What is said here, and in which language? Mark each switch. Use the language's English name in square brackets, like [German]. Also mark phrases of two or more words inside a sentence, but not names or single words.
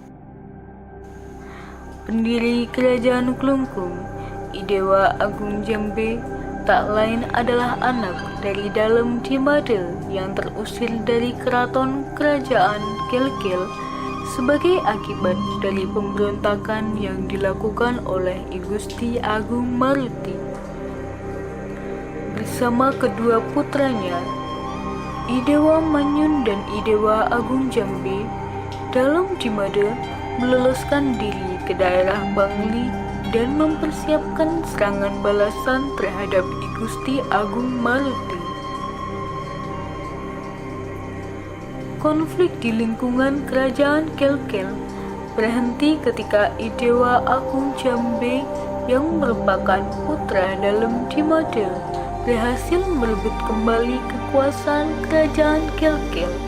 [Indonesian] Pendiri Kerajaan Klungkung, I Dewa Agung Jambe, tak lain adalah anak dari Dalem Dimade yang terusir dari keraton Kerajaan Gilgil sebagai akibat dari pemberontakan yang dilakukan oleh I Gusti Agung Maruti. Bersama kedua putranya, I Dewa Manyun dan I Dewa Agung Jambe, Dalem Dimade meloloskan diri ke daerah Bangli dan mempersiapkan serangan balasan terhadap I Gusti Agung Maruti. Konflik di lingkungan Kerajaan Gilgil berhenti ketika I Dewa Agung Jambe yang merupakan putra Dalem Dimade berhasil merebut kembali kekuasaan Kerajaan Gilgil.